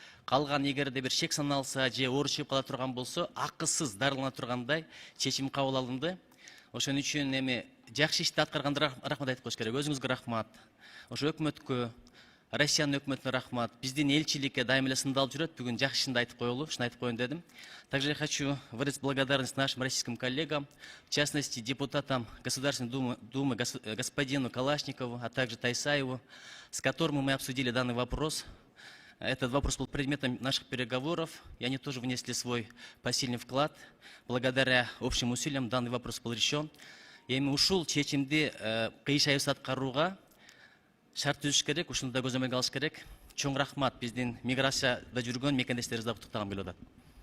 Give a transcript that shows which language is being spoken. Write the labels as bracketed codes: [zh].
[ky] Калган эгерде бир шек саналса же оору чыгып кала турган болсо, акысыз дарылана тургандай чечим кабыл алынды. Ошон үчүн эми жакшы ишти аткарганда рахмат айтып коюш керек. Өзүңүзгө рахмат. Ошо өкмөткө, Россиянын өкмөтүнө рахмат. Биздин элчиликке дайым эле сындалып жүрөт. Бүгүн жакшы ишинди айтып коелу, ушуну айтып коеюн дедим. [ru] Также я хочу выразить благодарность нашим российским коллегам, в частности депутатам Государственной Думы господину Калашникову, а также Тайсаеву, с которым мы обсудили данный вопрос. Этот вопрос был предметом наших переговоров, и они тоже внесли свой посильный вклад. Благодаря общим усилиям данный вопрос был решен. И мы [ky] ушул чечимди кыйшайыбыз аткарууга шарт түзүш керек, ушуну да көзөмөлгө алыш керек. Чоң рахмат, биздин миграцияда жүргөн мекендештерибизди куттуктагым келип атат.